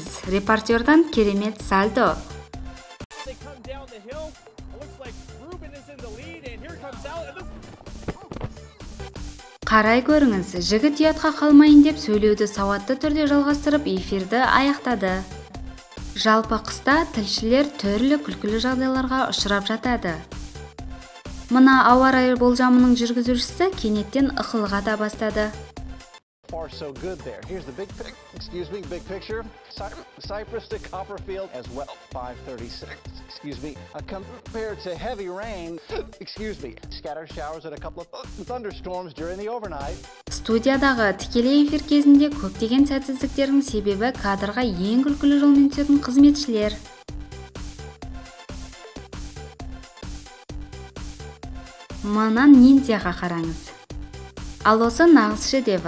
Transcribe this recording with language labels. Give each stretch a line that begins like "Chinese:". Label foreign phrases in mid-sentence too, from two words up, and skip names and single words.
Kazakh: Репортердан керемет сальто. Қарай көріңіз, жігіт ұятқа қалмайын деп сөйлеуді сауатты түрде жалғастырып эфирді аяқтады. Жалпы қыста тілшілер түрлі күлкілі жағдайларға ұшырап жатады. Мына ауа райы болжамының жүргізушісі кенеттен ықылға да бастады.
English: Far so good there. Here's the big picture. Cypress to Copperfield as well. 536. Compared to heavy rain. Scattered showers and a couple of thunderstorms during the overnight.
Kazakh: Студиядағы тікелей эфир кезінде көптеген сәтсіздіктердің себебі кадрға ең күлкілі жолмен түсетін қызметшілер. Мына ниндзяға қараңыз. Ал осы нағыз шедевр.